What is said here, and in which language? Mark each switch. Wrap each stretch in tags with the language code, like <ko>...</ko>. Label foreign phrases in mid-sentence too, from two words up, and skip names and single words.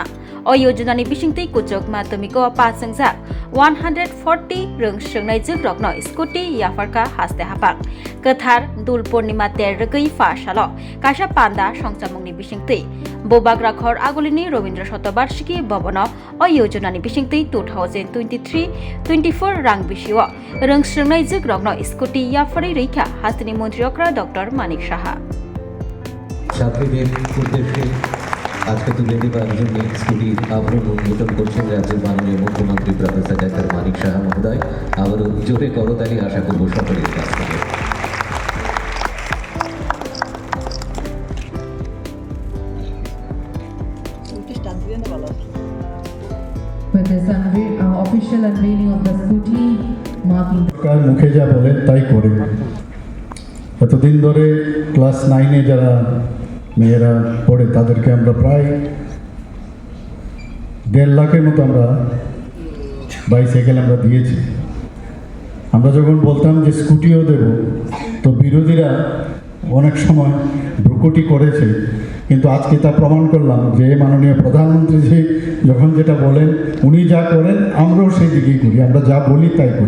<trp>o yojanani bisingtei kucuk madumiko pasang jak 140 reng srengnai jeng rokno skuti yafarka haste hapang Kathar Dul Purnima terregai fasalo kasha panda songchamungni bisingtei Bobag Rakhor Agolini Robindra Shatobarshiki Bobano o yojanani bisingtei 2023-24 rang bisio reng srengnai jeng rokno skuti yafari reikha hastini mantri okra Dr. Manik Saha</trp> <bn>ছাত্রীদের উদ্দেশ্যে আজকে তুলে দেওয়ার জন্য স্কুটি আবারও উদ্বোধন করছেন রাজ্যের মাননীয় মুখ্যমন্ত্রী প্রফেসর ডক্টর মানিক সাহা মহোদয়। আবারও জোরে করতালি আশা করব সকলের কাছ থেকে।</bn> <en>With this official unveiling of the scooty marking</en> <bn>কার মুখে যা বলেন তাই করে। এতদিন ধরে ক্লাস 9-এ যারা মেয়েরা পড়ে তাদেরকে আমরা প্রায় 1.5 লাখের মতো আমরা বাইসাইকেল আমরা দিয়েছি। আমরা যখন বলতাম যে স্কুটিও দেব তো বিরোধীরা অনেক সময় ভ্রুকুটি করেছে, কিন্তু আজকে তা প্রমাণ করলাম যে মাননীয় প্রধানমন্ত্রী যে যখন যেটা বলেন উনি যা করেন আমরাও সেই দিকেই করি, আমরা যা বলি তাই করি।</bn>